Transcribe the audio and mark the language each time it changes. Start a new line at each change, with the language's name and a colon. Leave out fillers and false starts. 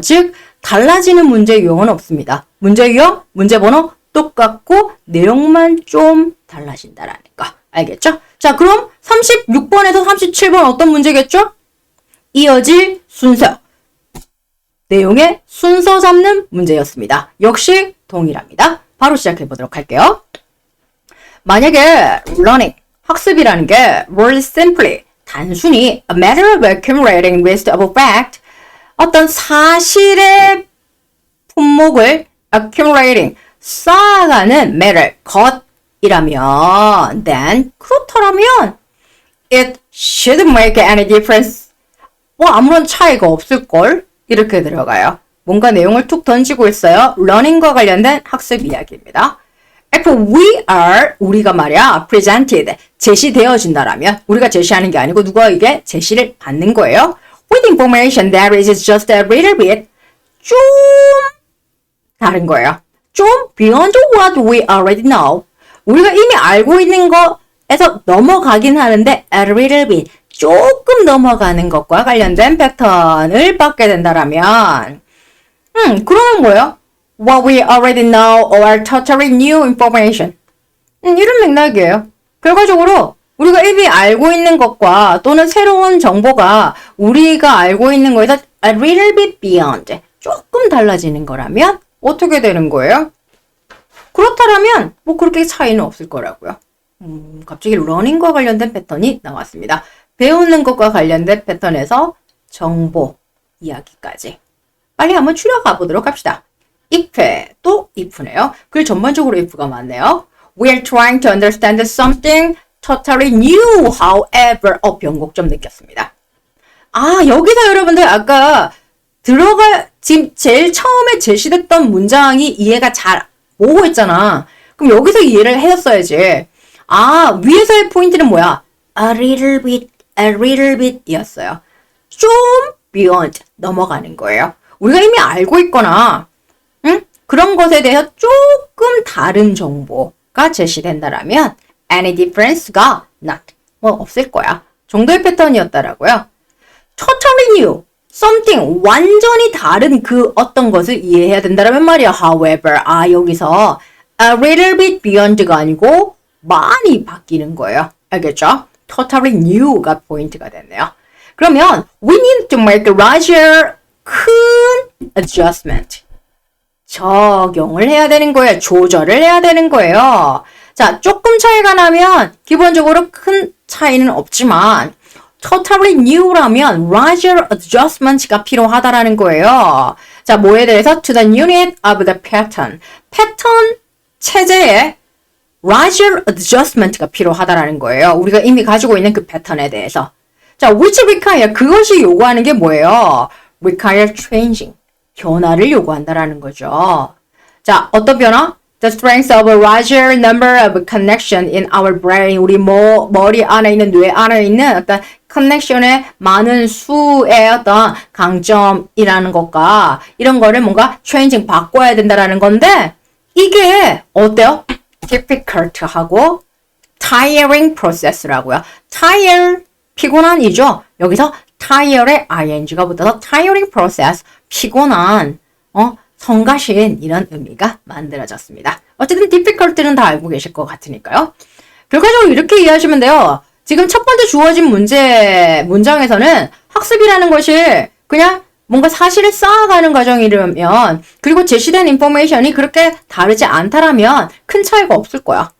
Korean: 즉, 달라지는 문제 유형은 없습니다. 문제 유형, 문제 번호 똑같고 내용만 좀 달라진다라는 거. 알겠죠? 자, 그럼 36번에서 37번 어떤 문제겠죠? 이어질 순서. 내용의 순서 잡는 문제였습니다. 역시 동일합니다. 바로 시작해 보도록 할게요.
English: 만약에 learning, 학습이라는 게 really simply, 단순히 a matter of accumulating list of fact,
Korean: 어떤 사실의 품목을
English: accumulating, 쌓아가는 matter, 것이라면 then,
Korean: 그렇다면
English: it shouldn't make any difference.
Korean: 뭐 아무런 차이가 없을걸? 이렇게 들어가요. 뭔가 내용을 툭 던지고 있어요. learning과 관련된 학습 이야기입니다.
English: If we are,
Korean: 우리가 말이야, presented, 제시되어진다라면, 우리가 제시하는 게 아니고 누가 이게 제시를 받는 거예요.
English: With information that is just a little bit,
Korean: 좀 다른 거예요. 좀
English: beyond what we already know.
Korean: 우리가 이미 알고 있는 거에서 넘어가긴 하는데 a little bit, 조금 넘어가는 것과 관련된 패턴을 받게 된다라면 그러면 뭐예요?
English: What we already know or totally new information.
Korean: 이런 맥락이에요. 결과적으로 우리가 이미 알고 있는 것과 또는 새로운 정보가 우리가 알고 있는 거에서 a little bit beyond, 조금 달라지는 거라면 어떻게 되는 거예요? 그렇다면 뭐 그렇게 차이는 없을 거라고요. 갑자기 러닝과 관련된 패턴이 나왔습니다. 배우는 것과 관련된 패턴에서 정보 이야기까지. 빨리 한번 추려가 보도록 합시다. if, 또 if네요. 그 전반적으로 if가 많네요.
English: We are trying to understand something totally new, however.
Korean: 변곡점 느꼈습니다. 아, 여기서 여러분들 아까 지금 제일 처음에 제시됐던 문장이 이해가 잘 오고 있잖아. 그럼 여기서 이해를 했었어야지. 아, 위에서의 포인트는 뭐야?
English: A little bit
Korean: 이었어요. 좀 beyond, 넘어가는 거예요. 우리가 이미 알고 있거나, 그런 것에 대해서 조금 다른 정보가 제시된다라면,
English: any difference가 not,
Korean: 뭐 없을 거야. 정도의 패턴이었다라고요. Totally new, something 완전히 다른 그 어떤 것을 이해해야 된다라면 말이야. However, 여기서 a little bit beyond가 아니고 많이 바뀌는 거예요. 알겠죠? Totally new가 포인트가 됐네요. 그러면
English: we need to make a larger 큰 adjustment.
Korean: 적용을 해야 되는 거예요. 조절을 해야 되는 거예요. 자, 조금 차이가 나면 기본적으로 큰 차이는 없지만 totally new라면 larger adjustment가 필요하다라는 거예요. 자, 뭐에 대해서?
English: To the unit of the pattern.
Korean: 패턴 체제에 larger adjustment가 필요하다라는 거예요. 우리가 이미 가지고 있는 그 패턴에 대해서. 자,
English: which require
Korean: 그것이 요구하는 게 뭐예요?
English: require changing.
Korean: 변화를 요구한다라는 거죠. 자, 어떤 변화?
English: The strength of a larger number of connection in our brain.
Korean: 우리 머리 안에 있는, 뇌 안에 있는 어떤 커넥션의 많은 수의 어떤 강점이라는 것과 이런 거를 뭔가 changing 바꿔야 된다라는 건데 이게 어때요?
English: difficult하고 tiring process라고요.
Korean: tire, 피곤한이죠. 여기서 tire에 ing가 붙어서 tiring process, 피곤한, 성가신 이런 의미가 만들어졌습니다. 어쨌든 difficult는 다 알고 계실 것 같으니까요. 결과적으로 이렇게 이해하시면 돼요. 지금 첫 번째 주어진 문장에서는 학습이라는 것이 그냥 뭔가 사실을 쌓아가는 과정이라면 그리고 제시된 인포메이션이 그렇게 다르지 않다라면 큰 차이가 없을 거야.